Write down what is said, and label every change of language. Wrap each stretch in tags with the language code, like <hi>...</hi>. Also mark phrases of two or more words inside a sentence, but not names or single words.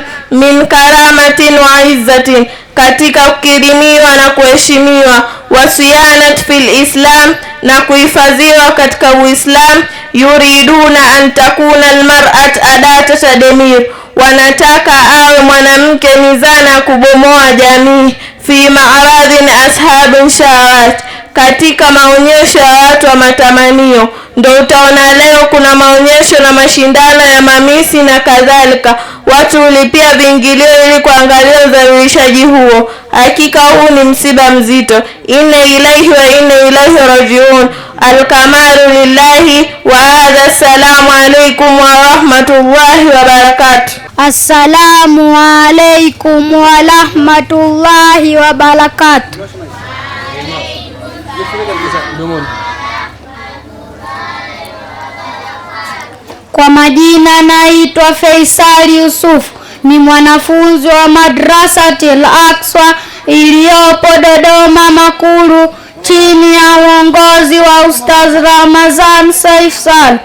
<ar>من كرامة وعزة,</ar> <sw>katika kukirimiwa na kuheshimiwa,</sw> <ar>وصيانة في الإسلام,</ar> <sw>na kuhifadhiwa katika Uislamu,</sw> <ar>يريدون أن تكون المرأة أداة تدمير,</ar> <sw>wanataka awe mwanamke ni zana kubomoa jamii,</sw> <ar>في معارض أصحاب الشهوات,</ar> <sw>katika maonyesho ya watu wa matamanio. Ndio utaona leo kuna maonyesho na mashindano ya mamisi na kadhalika, watu ulipia viingilio ili kuangalia udhalilishaji huo. Hakika huu ni msiba mzito.</sw> <ar>إنا إليه وإنا إليه راجعون. الكمال لله وهذا. السلام عليكم ورحمة الله وبركاته. السلام عليكم ورحمة الله وبركاته.</ar> <sw>Kwa majina naitwa Faisal Yusuf, ni mwanafunzi wa Madrasatil Aqsa iliyopo Dodoma Makulu, chini ya uongozi wa Ustaz Ramadhan Saif Salu.</sw>